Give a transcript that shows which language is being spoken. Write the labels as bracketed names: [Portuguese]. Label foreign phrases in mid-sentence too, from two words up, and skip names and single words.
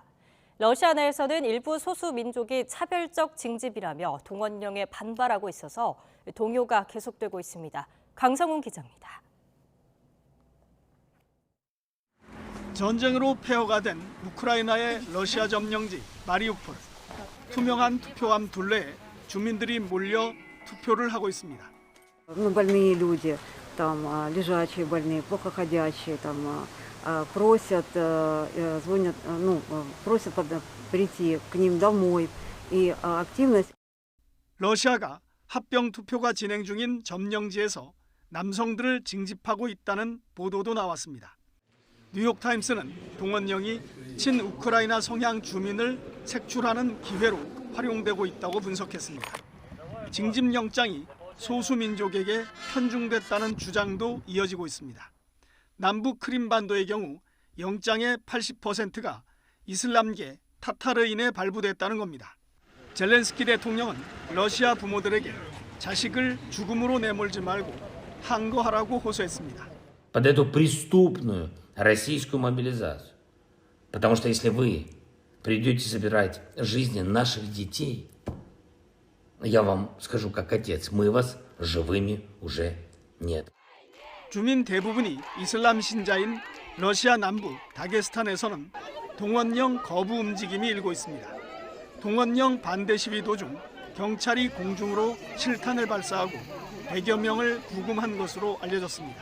[Korean] 러시아 내에서는 일부 소수 민족이 차별적 징집이라며 동원령에 반발하고 있어서 동요가 계속되고 있습니다. 강성훈 기자입니다. 전쟁으로 폐허가 된 우크라이나의 러시아 점령지 마리우폴. 투명한 투표함 둘레에 주민들이 몰려 투표를 하고 있습니다. [Russian] Больные люди, там лежачие больные, плохо ходящие, там просят, звонят, просят прийти к ним домой. И активность. [Korean] 러시아가 합병 투표가 진행 중인 점령지에서 남성들을 징집하고 있다는 보도도 나왔습니다. 뉴욕타임스는 동원령이 친우크라이나 성향 주민을 색출하는 기회로 활용되고 있다고 분석했습니다. 징집영장이 소수민족에게 편중됐다는 주장도 이어지고 있습니다. 남부 크림반도의 경우 영장의 80%가 이슬람계 타타르인에 발부됐다는 겁니다. 젤렌스키 대통령은 러시아 부모들에게 자식을 죽음으로 내몰지 말고 항거하라고 호소했습니다. [Russian] Под эту преступную российскую мобилизацию. Потому что если вы придете забирать жизни наших детей, я вам скажу как отец, мы вас живыми уже нет. [Korean] 주민 대부분이 이슬람 신자인 러시아 남부 다게스탄에서는 동원령 거부 움직임이 일고 있습니다. 동원령 반대 시위 도중 경찰이 공중으로 실탄을 발사하고 100여 명을 구금한 것으로 알려졌습니다.